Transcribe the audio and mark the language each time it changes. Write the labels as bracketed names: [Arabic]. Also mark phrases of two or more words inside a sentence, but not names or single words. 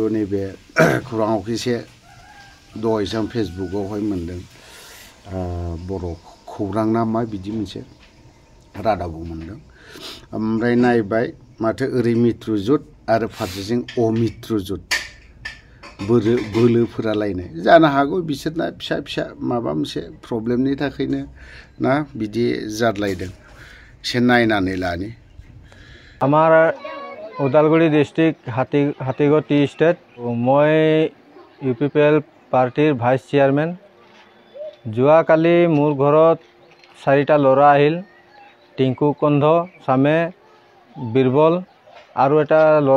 [Bodo] नैबे खौराङाव एसे दहायसो आं फेसबुकआवहाय मोनदों बर' खौरां ना मा बिदि मोनसे रादाबाव मोनदों ओमफ्राय नायबाय माथो ओरै मित्रजुत आरो फारसेथिं अमित्रजुत बोलोफोरालायनाय जानो हागौ बिसोरना फिसा फिसा माबा मोनसे प्रब्लेमनि थाखायनो ना बिदि जादलायदों एसे नायनानै लानि [Assamese] আমাৰ ওদালগুৰি ডিষ্ট্ৰিক্ট হাতীগড় টি ষ্টেট মই UPPL পাৰ্টিৰ [English] vice chairman [Assamese] যোৱাকালি মোৰ ঘৰত 4টা ল'ৰা আহিল টিংকু কন্ধ সামে বীৰবল আৰু এটা ল'ৰা